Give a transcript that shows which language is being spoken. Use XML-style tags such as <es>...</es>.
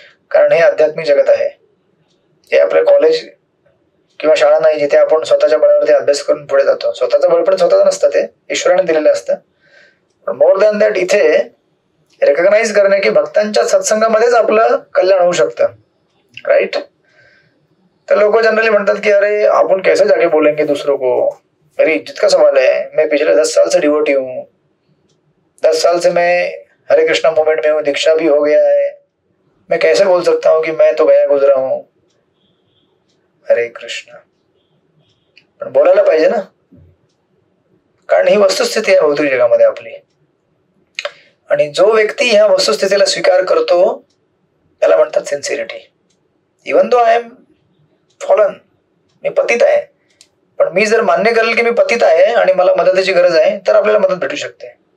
<mr>कारण हे आध्यात्मिक जगत आहे. हे आपलं कॉलेज किंवा शाळा नाही जिथे आपण स्वतःच्या बळावरती अभ्यास करून पुढे जातो. स्वतःचं बळ पण स्वतःचं नसतं, ते ईश्वराने दिलेलं असतं. पण</mr> <en>more than that</en> <mr>इथे रेकग्नाइज करणे की भक्तांच्या सत्संगामध्येच आपलं कल्याण होऊ शकतं.</mr> <en>Right.</en> <hi>तो लोग जनरली</hi> <mr>म्हणतात</mr> <hi>कि अरे अपन कैसे जाके बोलेंगे दूसरों को, मेरी इज्जत का सवाल है, मैं पिछले 10 साल से डिवोटी हूँ, 10 साल से मैं हरे कृष्णा मूवमेंट में हूँ, दीक्षा भी हो गया है, मैं कैसे बोल सकता हूँ कि मैं तो गया गुजरा हूँ. हरे कृष्ण.</hi> <mr>पण बोलायला पाहिजे ना, कारण ही वस्तुस्थिती आहे भौतिक जगामध्ये आपली. आणि जो व्यक्ती ह्या वस्तुस्थितीला स्वीकार करतो त्याला म्हणतात sincerity.</mr> <en>even though I am fallen,</en> <mr>मी पतित आहे, पण मी जर मान्य करेल की मी पतित आहे आणि मला मदतीची गरज आहे तर आपल्याला मदत भेटू शकते.</mr>